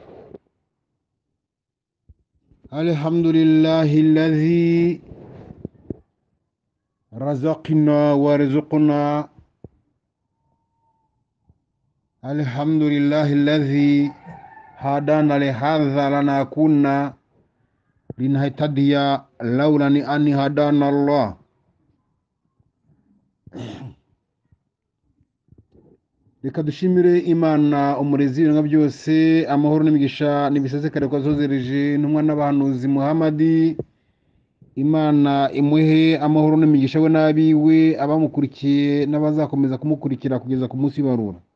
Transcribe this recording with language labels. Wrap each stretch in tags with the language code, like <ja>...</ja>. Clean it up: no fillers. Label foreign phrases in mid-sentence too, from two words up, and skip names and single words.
<ar>الحمد لله الذي رزقنا ورزقنا. الحمد لله الذي هدانا لهذا لنكون لنهتدي لولا أن هدانا الله.</ar> <rw>Reka dushimire Imana umurezi w'ibintu byose, amahoro n'imigisha nibisesekare ko azozereje intumwa n'abahanuzi Muhammadi. Imana imuhe amahoro n'imigisha we n'abiwe, abamukurikiye n'abazakomeza kumukurikira kugeza ku munsi w'ibarura.</rw>